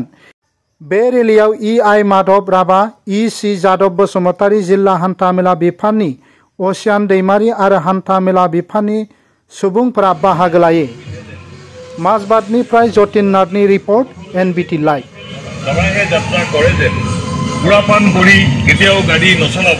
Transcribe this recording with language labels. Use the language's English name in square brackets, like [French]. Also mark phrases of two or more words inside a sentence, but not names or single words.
[Bodo] बे रेलीयाव इ.आइ. माधव राभा, इ.सि. जादब बसुमतारी, जिल्ला हान्थामेला बिफाननि असियान दैमारी आरो हान्थामेला बिफाननि सुबुंफोरा बाहागो लायो। माजबाटनिफ्राय जतिन नाथनि रिपर्ट, NBT लाइभ। [Assamese] সবাইহে যাত্ৰা কৰে যে বুঢ়াপান কৰি কেতিয়াও গাড়ী নচলাব।